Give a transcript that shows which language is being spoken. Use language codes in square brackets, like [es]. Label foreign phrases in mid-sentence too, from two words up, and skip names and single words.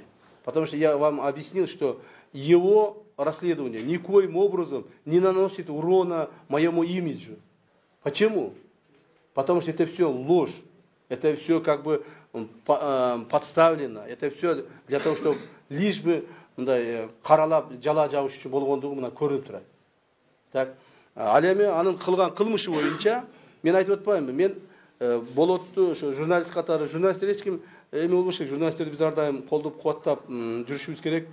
[ru] Потому что я вам объяснил, что его расследование никоим образом не наносит урона моему имиджу. Почему? Потому что это все ложь, это все как бы подставлено, это все для того, чтобы лишь бы [ky] каралап жала жабыш үчүн болгондугу мына көрүнүп турат. Так, ал эми анын кылган кылмышы боюнча мен айтып атпаймынбы, мен Болотту ошо журналист катары, журналисттер эч ким эми болбош керек, журналисттерди биз ар дайым колдоп кубаттап жүрүшүбүз керек.